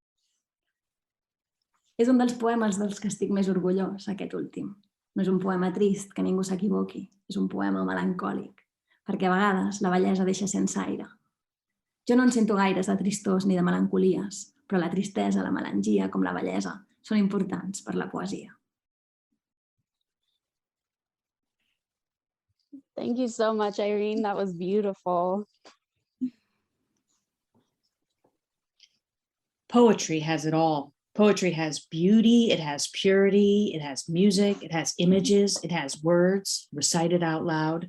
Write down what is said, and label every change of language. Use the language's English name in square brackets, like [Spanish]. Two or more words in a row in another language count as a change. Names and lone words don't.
[Catalan] És un dels poemes dels que estic més orgullós, aquest últim. No és un poema trist, que ningú s'equivoqui. És un poema melancòlic, perquè a vegades la bellesa deixa sense aire. Jo no en sento gaires de tristors ni de melancolies, però la tristesa, la melangia, com la bellesa, són importants per la poesia. [English] Thank you so much, Irene. That was beautiful. Poetry has it all. Poetry has beauty, it has purity, it has music, it has images, it has words recited out loud.